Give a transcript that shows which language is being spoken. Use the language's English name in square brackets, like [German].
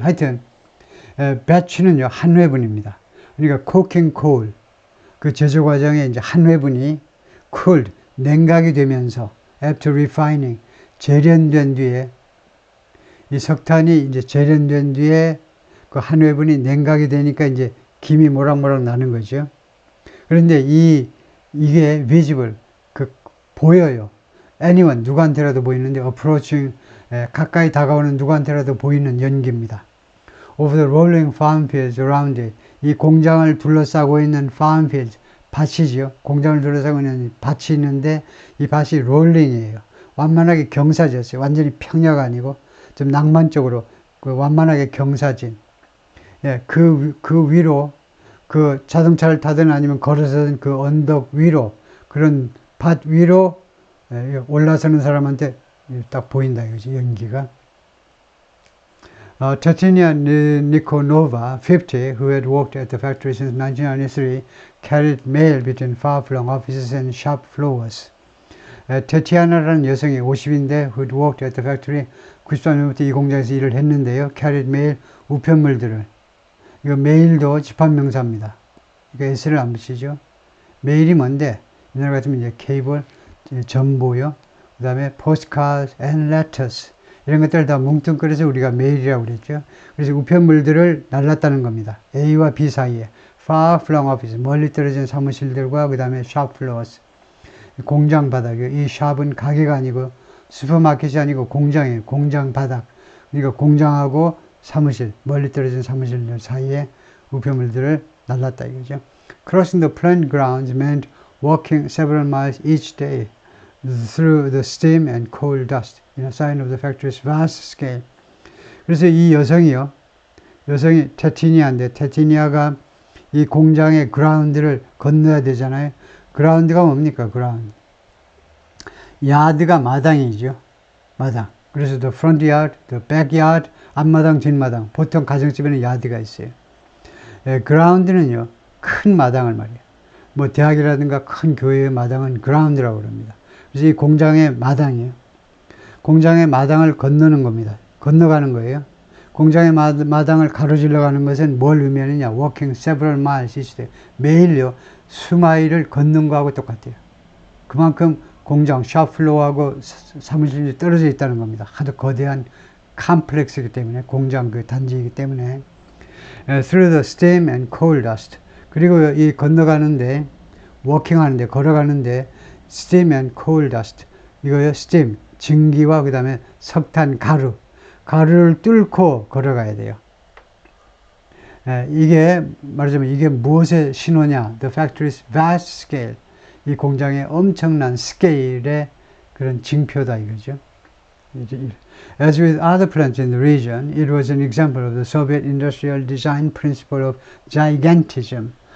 [Korean] 하여튼 배추는요 한 회분입니다. 그러니까 cooking coal 그 제조 과정에 이제 한 회분이 cooled 냉각이 되면서 [English] after refining [Korean] 재련된 뒤에 이 석탄이 이제 재련된 뒤에 그 한 회분이 냉각이 되니까 이제 김이 모락모락 나는 거죠. 그런데 이게 visible 보여요. anyone 누구한테라도 보이는데 approaching 가까이 다가오는 누구한테라도 보이는 연기입니다. Over the rolling farm fields around it 이 공장을 둘러싸고 있는 farm fields 밭이죠. 공장을 둘러싸고 있는 밭이 있는데 이 밭이 롤링이에요. 완만하게 경사졌어요. 완전히 평야가 아니고 좀 낭만적으로 완만하게 경사진. 예, 그 위로 그 자동차를 타든 아니면 걸어서든 그 언덕 위로 그런 밭 위로 올라서는 사람한테 딱 보인다 이거지 연기가. [English] Tatiana Nikonova, 50, who had worked at the factory since 1993, carried mail between far-flung offices and shop floors. [Korean] 테티아나라는 여성이 50인데 [English] who had worked at the factory [Korean] 94년부터 이 공장에서 일을 했는데요. [English] carried mail, [Korean] 우편물들을. 이거 메일도 집합명사입니다. 그러니까 S를 안 붙이죠. 메일이 뭔데? 옛날 같으면 이제 케이블, 전보요. 그 다음에 [English] postcards and letters. [Korean] 이런 것들을 다 뭉뚱그려서 우리가 메일이라고 그랬죠. 그래서 우편물들을 날랐다는 겁니다. A와 B 사이에. [English] far flung office, [Korean] 멀리 떨어진 사무실들과 그 다음에 [English] shop floors. [Korean] 공장 바닥이요. 이 샵은 가게가 아니고 슈퍼마켓이 아니고 공장이에요. 공장 바닥. 그러니까 공장하고 사무실, 멀리 떨어진 사무실들 사이에 우편물들을 날랐다 이거죠. [English] Crossing the plant grounds meant walking several miles each day through the steam and coal dust, in a sign of the factory's vast scale. [Korean] 그래서 이 여성이 테티니아인데 테티니아가 이 공장의 그라운드를 건너야 되잖아요. 그라운드가 뭡니까? 그라운드. 야드가 마당이죠. 마당. 그래서 [English] the front yard, the back yard, [Korean] 앞마당, 뒷마당. 보통 가정집에는 야드가 있어요. 그라운드는요, 큰 마당을 말이에요. 뭐 대학이라든가 큰 교회의 마당은 그라운드라고 그럽니다. 그래서 이 공장의 마당이에요. 공장의 마당을 건너는 겁니다. 건너가는 거예요. 공장의 마당을 가로질러 가는 것은 뭘 의미하느냐? [English] walking several miles each day. [Korean] 매일요, 수마일을 걷는 거하고 똑같아요. 그만큼 공장, 샵플로어하고 사무실이 떨어져 있다는 겁니다. 하도 거대한 컴플렉스이기 때문에, 공장 그 단지이기 때문에. [English] Through the steam and coal dust. [Korean] 그리고 이 건너가는데, 워킹하는데, 걸어가는데, [English] steam and coal dust. [Korean] 이거요, steam, 증기와 그 다음에 석탄, 가루를 뚫고 걸어가야 돼요. 이게 말하자면 이게 무엇의 신호냐? [English] The factory's vast scale. [Korean] 이 공장의 엄청난 스케일의 그런 징표다 이거죠. [English] As with other plants in the region, it was an example of the Soviet industrial design principle of gigantism.